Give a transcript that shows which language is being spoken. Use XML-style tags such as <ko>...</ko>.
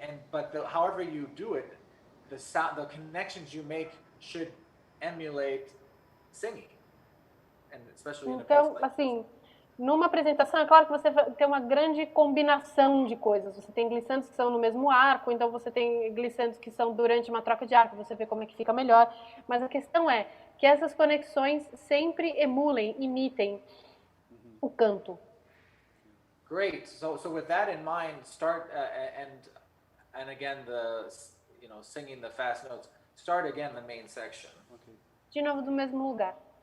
<en>But however you do it, the connections you make should emulate singing, and especially in a place</en> <pt>Então,</pt> <en>like</en> <pt>assim, numa apresentação, é claro que você vai ter uma grande combinação de coisas. Você tem glissandos que são no mesmo arco, então você tem glissandos que são durante uma troca de arco, você vê como é que fica melhor. Mas a questão é que essas conexões sempre emulem, imitem o canto.</pt> <en>Great. So with that in mind, start and again singing the fast notes. Start again the main section. Okay.</en> <pt>De novo, do mesmo lugar.</pt>